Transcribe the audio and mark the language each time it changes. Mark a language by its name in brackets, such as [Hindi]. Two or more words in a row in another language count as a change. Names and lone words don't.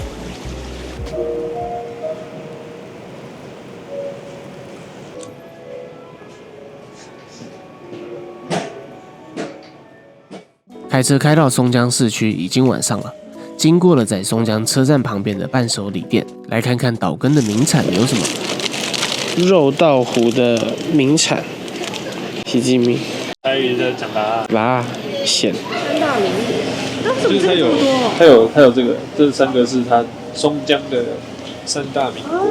[Chinese] 開車開到松江市區，已經晚上了。經過了在松江車站旁邊的伴手禮店，來看看島根的名產有什麼。肉稻湖的名產，西吉米。台語在講啦，辣鹹。三大名物，那怎麼這麼多？它有這個，這三個是它松江的三大名物。